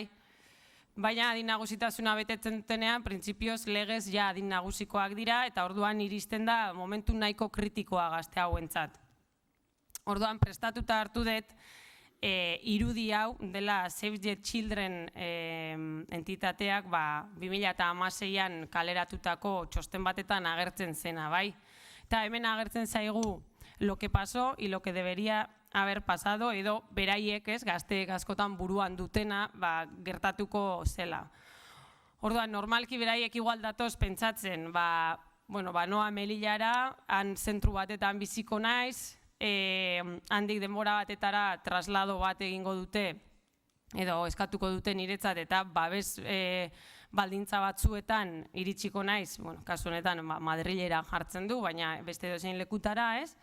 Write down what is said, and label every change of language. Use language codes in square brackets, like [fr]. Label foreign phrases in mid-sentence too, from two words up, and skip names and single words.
[eu] Baina adin nagusitasuna betetzen dutenean, printzipioz legez adin nagusikoak dira, eta orduan iristen da momentu nahiko kritikoa gazte hauentzat. Orduan prestatuta hartu dut, irudi hau dela Save the Children entitateak 2016an kaleratutako txosten batetan agertzen zena, bai? Eta hemen agertzen zaigu [es] lo que pasó y lo que debería haber pasado, [eu] edo beraiek gazteek askotan buruan dutena gertatuko zela. Orduan, normalki beraiek igual datoz pentsatzen, noa Melillara, han zentru batetan biziko naiz, handik denbora batetara traslado bat egingo dute, edo eskatuko dute niretzat, eta babes baldintza batzuetan iritsiko naiz, kasu honetan Madrilera jartzen du, baina beste edozein lekutara, ez?